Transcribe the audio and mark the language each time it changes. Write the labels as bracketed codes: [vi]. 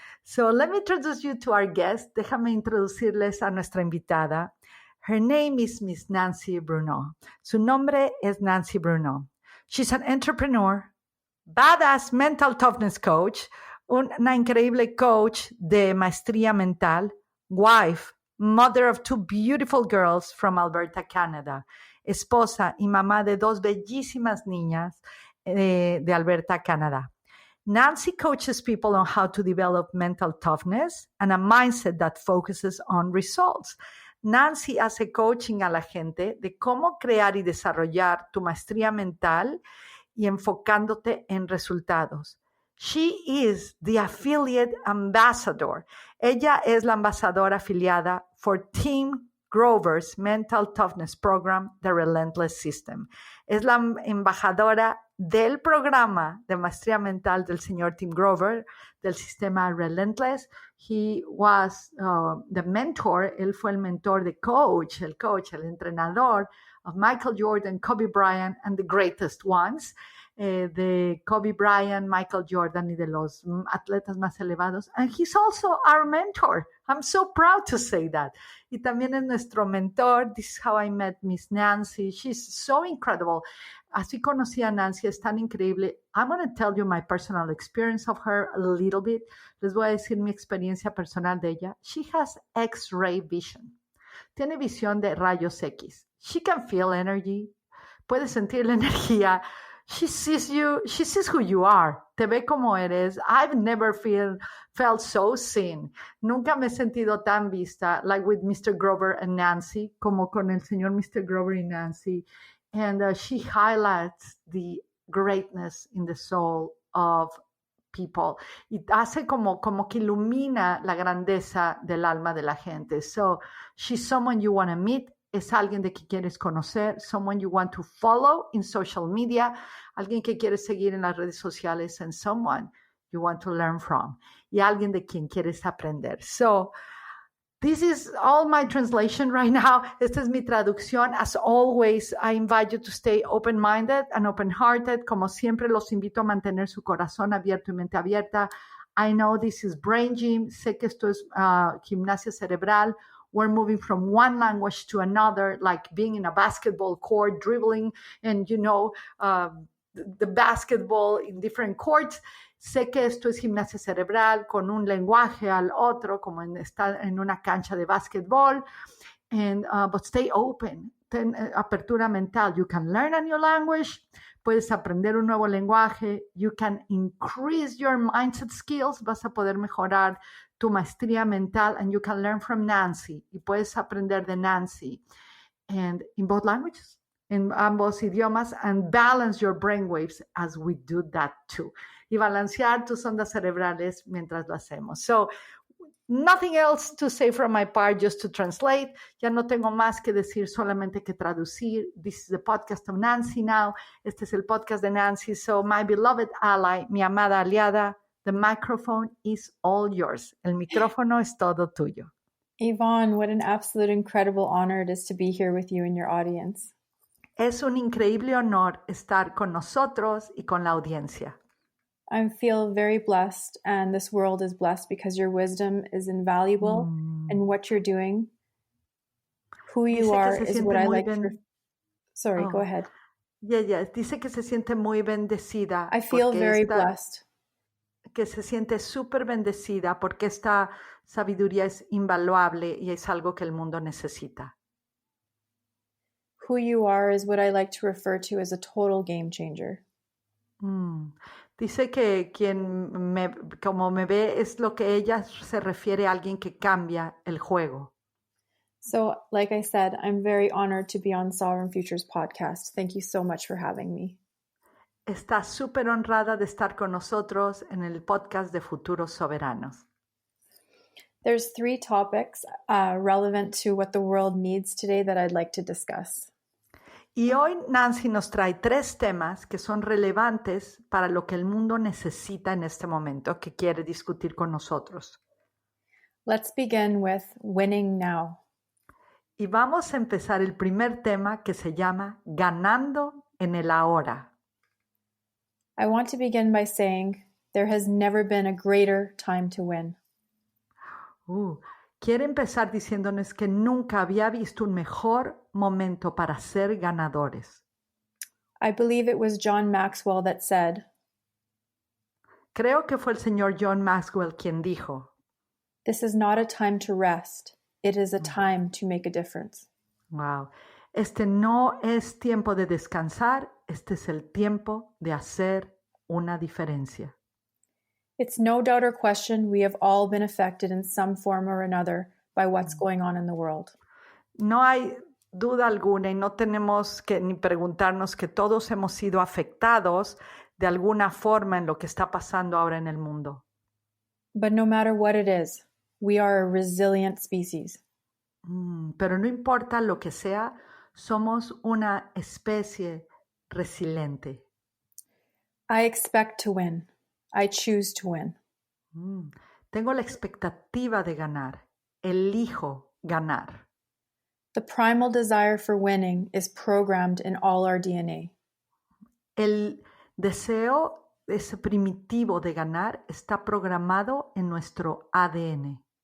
[en] So let me introduce you to our guest. [es] Déjame introducirles a nuestra invitada. [en] Her name is Miss Nancy Bruneau. [es] Su nombre es Nancy Bruneau. [en] She's an entrepreneur, badass mental toughness coach, [es] una increíble coach de maestría mental, [en] wife, mother of two beautiful girls from Alberta, Canada, [es] esposa y mamá de dos bellísimas niñas de Alberta, Canadá. [en] Nancy coaches people on how to develop mental toughness and a mindset that focuses on results. [es] Nancy hace coaching a la gente de cómo crear y desarrollar tu maestría mental y enfocándote en resultados. [en] She is the affiliate ambassador. [es] Ella es la embajadora afiliada [en] for Tim Grover's Mental Toughness Program, the Relentless System. [es] Es la embajadora del programa de maestría mental del señor Tim Grover, del sistema Relentless. [en] He was the mentor, [es] él fue el mentor de el entrenador [en] of Michael Jordan, Kobe Bryant, and the greatest ones. [es] De Kobe Bryant, Michael Jordan y de los atletas más elevados. [en] And he's also our mentor. I'm so proud to say that. [es] Y también es nuestro mentor. [en] This is how I met Miss Nancy. She's so incredible. [es] Así conocí a Nancy, es tan increíble. [en] I'm going to tell you my personal experience of her a little bit. [es] Les voy a decir mi experiencia personal de ella. [en] She has X-ray vision. [es] Tiene visión de rayos X. [en] She can feel energy. [es] Puede sentir la energía. [en] She sees you, she sees who you are. [es] te ve como eres. [en] I've never felt so seen. [es] Nunca me he sentido tan vista, [en] like with Mr. [es] Grover and Nancy, como con el señor Mr. Grover y Nancy. [en] And she highlights the greatness in the soul of people. [es] Y hace como que ilumina la grandeza del alma de la gente. [en] So she's someone you want to meet. [es] Es alguien de que quieres conocer. [en] Someone you want to follow in social media. [es] Alguien que quieres seguir en las redes sociales. [en] And someone you want to learn from. [es] Y alguien de quien quieres aprender. [en] So this is all my translation right now. [es] Esta es mi traducción. [en] As always, I invite you to stay open-minded and open-hearted. [es] Como siempre, los invito a mantener su corazón abierto y mente abierta. [en] I know this is brain gym. [es] Sé que esto es gimnasia cerebral. [en] We're moving from one language to another, like being in a basketball court, dribbling, and the basketball in different courts. [es] Sé que esto es gimnasia cerebral con un lenguaje al otro, como estar en una cancha de básquetbol. [en] But stay open. [es] Ten apertura mental. [en] You can learn a new language. [es] Puedes aprender un nuevo lenguaje. [en] You can increase your mindset skills. [es] Vas a poder mejorar tu maestría mental. [en] And you can learn from Nancy. [es] Y puedes aprender de Nancy. [en] And in both languages. En ambos idiomas. And balance your brainwaves as we do that too. [es] Y balancear tus ondas cerebrales mientras lo hacemos. [en] So, nothing else to say from my part, just to translate. [es] Ya no tengo más que decir, solamente que traducir. [en] This is the podcast of Nancy now. [es] Este es el podcast de Nancy. [en] So, my beloved ally, [es] mi amada aliada, [en] the microphone is all yours. [es] El micrófono es todo tuyo. [en] Yvonne, what an absolute incredible honor it is to be here with you and your audience. [es] Es un increíble honor estar con nosotros y con la audiencia. [en] I feel very blessed, and this world is blessed because your wisdom is invaluable, and what you're doing, who you are, is what I like to... Sorry, go ahead. Yeah. [es] Dice que se siente muy bendecida. [en] I feel very blessed. [es] Que se siente súper bendecida porque esta sabiduría es invaluable y es algo que el mundo necesita. [en] Who you are is what I like to refer to as a total game changer. [es] Dice que como me ve es lo que ella se refiere a alguien que cambia el juego. [en] So, like I said, I'm very honored to be on Sovereign Futures podcast. Thank you so much for having me. [es] Está súper honrada de estar con nosotros en el podcast de Futuros Soberanos. [en] There's 3 topics relevant to what the world needs today that I'd like to discuss. [es] Y hoy Nancy nos trae 3 temas que son relevantes para lo que el mundo necesita en este momento, que quiere discutir con nosotros. [en] Let's begin with winning now. [es] Y vamos a empezar el primer tema que se llama Ganando en el ahora. [en] I want to begin by saying there has never been a greater time to win. [es] Quiere empezar diciéndonos que nunca había visto un mejor momento para ser ganadores. [en] I believe it was John Maxwell that said, [es] Creo que fue el señor John Maxwell quien dijo, [en] "This is not a time to rest. It is a time to make a difference." Wow. [es] Este no es tiempo de descansar, este es el tiempo de hacer una diferencia. [en] It's no doubt or question we have all been affected in some form or another by what's going on in the world. [es] No hay duda alguna y no tenemos que ni preguntarnos que todos hemos sido afectados de alguna forma en lo que está pasando ahora en el mundo. [en] But no matter what it is, we are a resilient species. [es] Pero no importa lo que sea, somos una especie resiliente. [en] I expect to win. I choose to win. [es] Tengo la expectativa de ganar. Elijo ganar. [en] The primal desire for winning is programmed in all our DNA. [es] El deseo, ese primitivo de ganar, está programado en nuestro ADN.